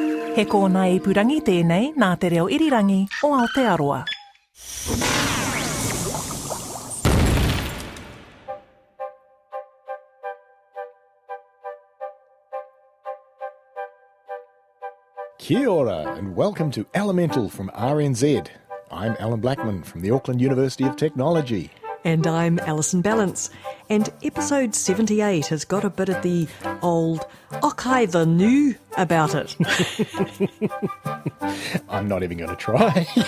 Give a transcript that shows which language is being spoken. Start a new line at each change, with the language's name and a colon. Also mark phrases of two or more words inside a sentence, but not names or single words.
Māori: He kōna ipurangi tēnei nā te reo irirangi o Aotearoa. Kia ora
English: and welcome to Elemental from RNZ. I'm Allan Blackman from the Auckland University of Technology. And I'm Alison Ballance. And episode 78 has got a bit of the old okay the new about it. I'm not even going to try.